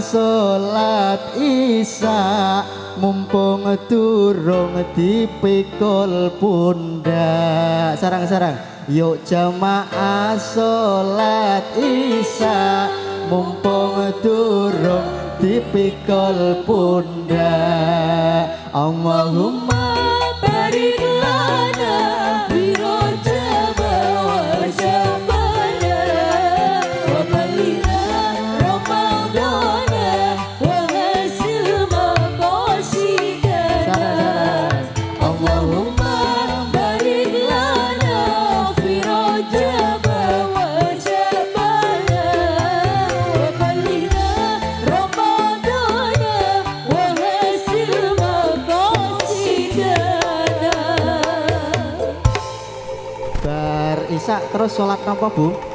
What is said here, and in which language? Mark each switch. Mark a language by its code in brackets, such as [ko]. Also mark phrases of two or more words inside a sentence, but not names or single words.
[jv] sholat isya mumpung durung dipikul pundak sarang-sarang yuk jamaah sholat isya mumpung durung dipikul pundak [ar] اللهم بارك لنا في رجب وشعبان وبلغنا رمضان وحصل مقاصدنا اللهم بارك لنا في رجب وشعبان وبلغنا [id] Isya terus sholat apa bu?